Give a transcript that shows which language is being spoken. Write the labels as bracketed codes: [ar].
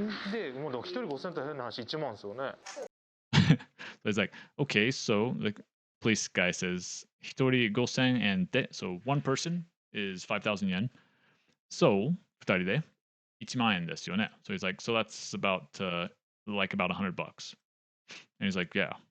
[ja] で、もうでも1人5000って変な話1万ですよね。 [en] So it's like, okay, so the police guy says, [ja] 一人5000円で, [en] so one person is 5,000 yen. [ja] So, 二人で1万円ですよね. [en] So he's like, so that's about, like about $100. And he's like, yeah.